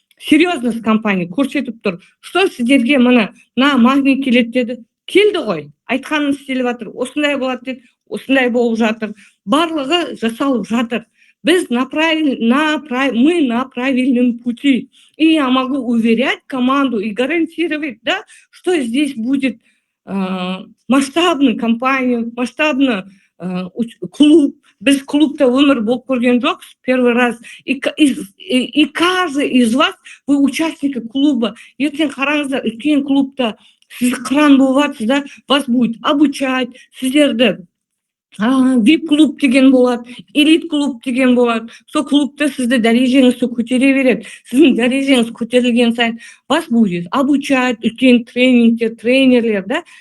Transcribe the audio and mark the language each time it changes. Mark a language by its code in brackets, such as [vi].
[kk] Серьезность компании көрсетіп тұр. Что сіздерге мына магний келеді деді, келді ғой, айтқанын істеліп жатыр, осындай болады деді, осындай болып жатыр, барлығы жасалып жатыр. [ru] Біз мы на правильном пути. И я могу уверять команду и гарантировать, да, что здесь будет масштабный компания, масштабный клуб. [kk] Біз клубта өмір болып көрген жоқпыз, [ru] первый раз. И каждый из вас, вы участники клуба. [kk] Ертең қараңыздар, үлкен клубта сіз кран болып жатсыз, да, [ru] вас будет обучать, [kk] сіздерді VIP клуб деген болады, элит клуб деген болады. Сол клубта сізді дәрежеңізді көтере береді. Сіздің дәрежеңіз көтерілген сайын [ru] вас будет обучать, [kk] үлкен тренингтер, тренерлер, да?